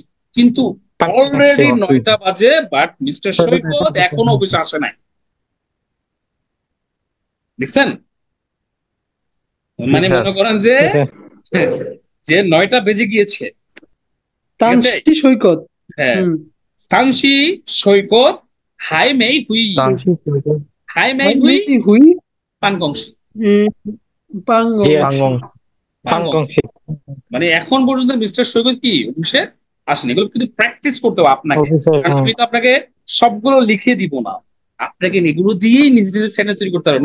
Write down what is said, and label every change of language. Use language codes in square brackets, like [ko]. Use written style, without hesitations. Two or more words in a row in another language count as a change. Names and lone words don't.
[bn] কিন্তু অলরেডি 9টা বাজে, [en] but Mister [bn] সৈকত এখনো অফিসে আসে নাই, দেখছেন? মানে স্যার। মনে করেন যে যে 9টা বেজে গিয়েছে, ঠিক আছে। [zh] তানসি সৈকত [bn] হ্যাঁ, হুম [zh] 单亲 সৈকত 还没回, 单亲哥哥还没 হাই হুই 没回 পানকংশি, পাঙ্গং 办公 পানকংশি। [bn] মানে এখন পর্যন্ত মিস্টার সৈকত কি অফিসে আসেনি। এগুলো কিন্তু প্র্যাকটিস করতে হবে আপনাকে, কারণ আমি তো আপনাকে সবগুলো লিখে দিব না, আপনাকে এগুলো দিয়েই নিজে নিজে সেন্টেন্স তৈরি করতে হবে।